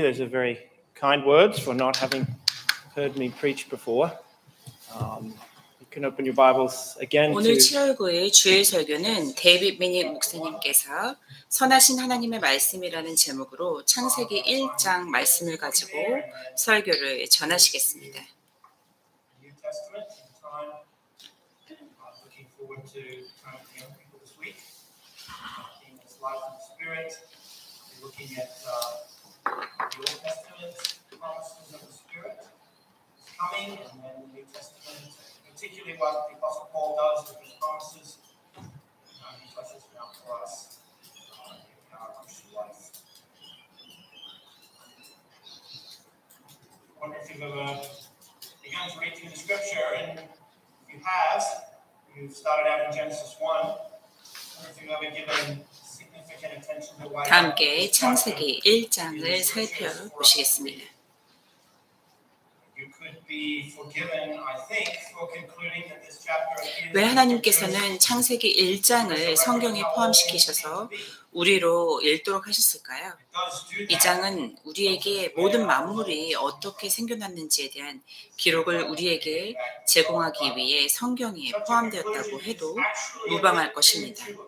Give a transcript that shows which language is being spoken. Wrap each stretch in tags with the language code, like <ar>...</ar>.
<en>Those are very kind words for not having heard me preach before. You can open your Bibles again</en> <ko>오늘</ko> <en>to</en> <ko>7월 9일 주일 설교는 데이빗 미닉 목사님께서 선하신 하나님의 말씀이라는 제목으로 창세기 1장 말씀을 가지고 설교를 전하시겠습니다.</ko> <en>New Testament time. Looking forward to time with young people this week. Seeing this life in the Spirit. We're looking at the Old Testament promises of the Spirit is coming, and then the New Testament, particularly what the Apostle Paul does with his promises. He touches them out for us in our Christian life. I wonder if you've ever begun to read through the Scripture, and if you have, you've started out in Genesis 1. I wonder if you've ever given significant attention to why.</en> <ko>다 함께 창세기 1장을 살펴보시겠습니다.</ko> <en>You could be forgiven, I think, for concluding that this chapter is.</en> <ko>왜 하나님께서는 창세기 1장을 성경에 포함시키셔서 우리로 읽도록 하셨을까요? 이 장은 우리에게 모든 만물이 어떻게 생겨났는지에 대한 기록을 우리에게 제공하기 위해 성경에 포함되었다고 해도 무방할 것입니다.</ko>